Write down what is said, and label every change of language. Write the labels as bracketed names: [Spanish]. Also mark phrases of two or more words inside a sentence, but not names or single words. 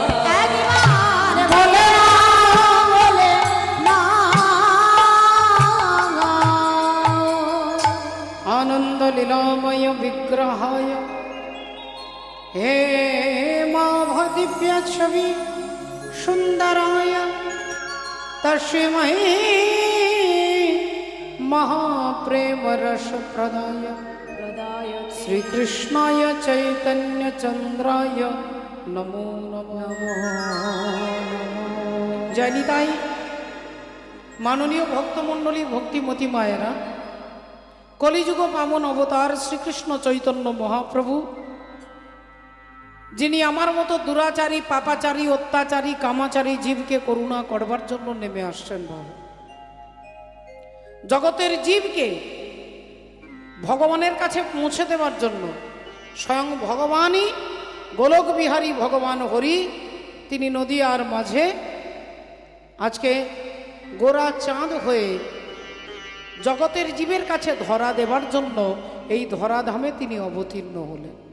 [Bangla] একবার বলে না, বলে না, [Sanskrit] আনন্দ লীলাময় বিগ্রহায় হে মাভদিব্য ছবি সুন্দরায় তস্मै महाप्रेम रस प्रदाय श्रीकृष्णाय चैतन्य चंद्राय नमो नमः। [Bangla] জয় নিতাই। মাননীয় ভক্তমণ্ডলী ভক্তিমতী মায়েরা, কলিযুগ পাবন অবতার শ্রীকৃষ্ণ চৈতন্য মহাপ্রভু যিনি আমার মতো দুরাচারী পাপাচারী অত্যাচারী কামাচারী জীবকে করুণা করবার জন্য নেমে আসছেন। বাবা, জগতের জীবকে ভগবানের কাছে পৌঁছে দেওয়ার জন্য স্বয়ং ভগবানই গোলক বিহারী ভগবান হরি তিনি নদিয়ার মাঝে আজকে গোরা চাঁদ হয়ে জগতের জীবের কাছে ধরা দেবার জন্য এই ধরাধামে তিনি অবতীর্ণ হলেন।